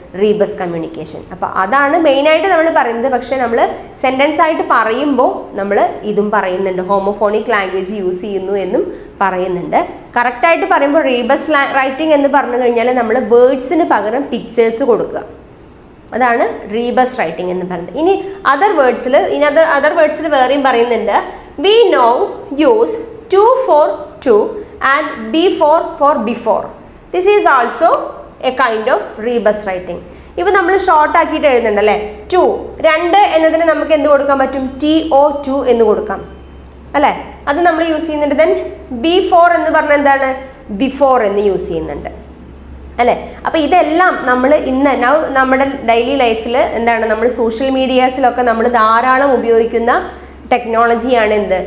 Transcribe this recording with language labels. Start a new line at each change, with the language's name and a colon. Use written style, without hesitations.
Malayalam: റീബസ് communication. അപ്പോൾ അതാണ് മെയിനായിട്ട് നമ്മൾ പറയുന്നത്. പക്ഷേ നമ്മൾ സെൻറ്റൻസ് ആയിട്ട് പറയുമ്പോൾ നമ്മൾ ഇതും പറയുന്നുണ്ട്, ഹോമോഫോണിക് ലാംഗ്വേജ് യൂസ് ചെയ്യുന്നു എന്നും പറയുന്നുണ്ട്. കറക്റ്റായിട്ട് പറയുമ്പോൾ റീബസ് റൈറ്റിംഗ് എന്ന് പറഞ്ഞു കഴിഞ്ഞാൽ നമ്മൾ വേർഡ്സിന് പകരം പിക്ചേഴ്സ് കൊടുക്കുക, അതാണ് റീബസ് റൈറ്റിംഗ് എന്ന് പറയുന്നത്. ഇനി അതർ വേർഡ്സിൽ വേറെയും പറയുന്നുണ്ട്.
English: We know use to for to and be for before. This is also a kind of rebus writing.
Malayalam: ഇപ്പോൾ നമ്മൾ ഷോർട്ട് ആക്കിയിട്ട് എഴുതുന്നുണ്ടല്ലേ, ടു, രണ്ട് എന്നതിന് നമുക്ക് എന്ത് കൊടുക്കാൻ പറ്റും? TO2 എന്ന് കൊടുക്കാം അല്ലേ. അത് നമ്മൾ യൂസ് ചെയ്യുന്നുണ്ട്. ദെൻ B4 എന്ന് പറഞ്ഞാൽ എന്താണ്? ബിഫോർ എന്ന് യൂസ് ചെയ്യുന്നുണ്ട് അല്ലേ. അപ്പോൾ ഇതെല്ലാം നമ്മൾ നമ്മുടെ ഡെയിലി ലൈഫിൽ എന്താണ്, നമ്മൾ സോഷ്യൽ മീഡിയാസിലൊക്കെ നമ്മൾ ധാരാളം ഉപയോഗിക്കുന്ന ടെക്നോളജിയാണ് എന്ത്?